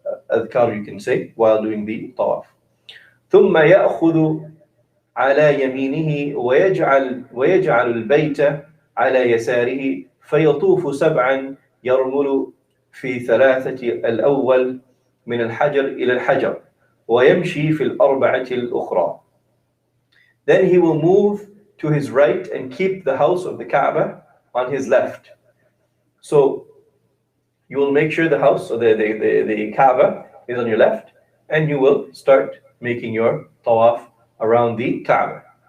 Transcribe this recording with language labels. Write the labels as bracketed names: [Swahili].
[English] adhkar you can say while doing the tawaf. [Arabic] ثم يأخذ على يمينه ويجعل البيت على يساره فيطوف سبعا يرمل في ثلاثة الأول من الحجر إلى الحجر ويمشي في الأربعة الأخرى. [English] Then he will move to his right and keep the house of the Kaaba on his left. So you will make sure the house, or the Kaaba is on your left, and you will start making your tawaf around the Kaaba.